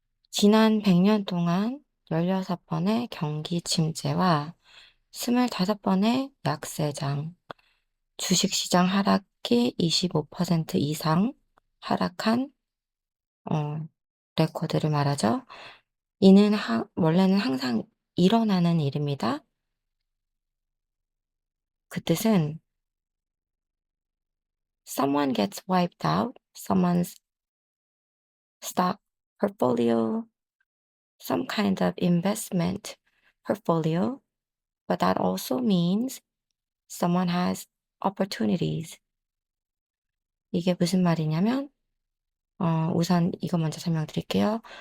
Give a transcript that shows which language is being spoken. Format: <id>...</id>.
<ko>지난 100년 동안 16번의 경기 침체와 25번의 약세장, 주식시장 하락이 25% 이상 하락한 레코드를 말하죠. 이는 원래는 항상 일어나는 일입니다. 그 뜻은</ko> <en>someone gets wiped out, someone's stock portfolio, some kind of investment portfolio, but that also means someone has opportunities.</en> <ko>이게 무슨 말이냐면, 우선 이거 먼저 설명드릴게요.</ko>